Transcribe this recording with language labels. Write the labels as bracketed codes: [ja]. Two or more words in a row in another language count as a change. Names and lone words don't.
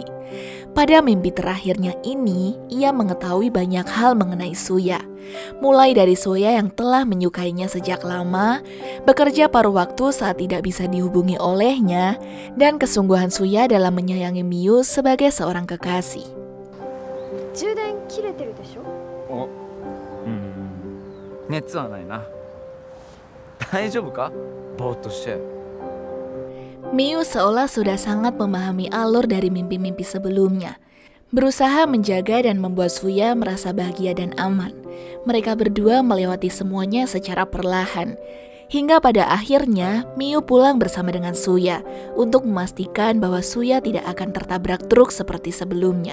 [id] Pada mimpi terakhirnya ini, ia mengetahui banyak hal mengenai Suya. Mulai dari Suya yang telah menyukainya sejak lama, bekerja paruh waktu saat tidak bisa dihubungi olehnya, dan kesungguhan Suya dalam menyayangi Miyu sebagai seorang kekasih. [ja] 充電切れてるでしょ。お熱はないな大丈夫かぼーっとして [id] Miyu seolah sudah sangat memahami alur dari mimpi-mimpi sebelumnya, berusaha menjaga dan membuat Suya merasa bahagia dan aman. Mereka berdua melewati semuanya secara perlahan, hingga pada akhirnya Miyu pulang bersama dengan Suya untuk memastikan bahwa Suya tidak akan tertabrak truk seperti sebelumnya.